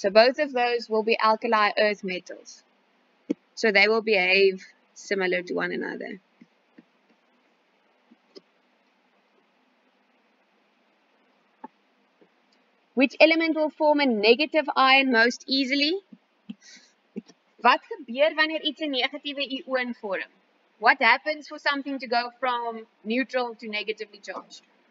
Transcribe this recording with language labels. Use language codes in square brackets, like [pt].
[en] So both of those will be alkali earth metals. So they will behave similar to one another. Which element will form a negative ion most easily? [af] Wat gebeur wanneer iets 'n negatiewe ion vorm? [en] What happens for something to go from neutral to negatively charged?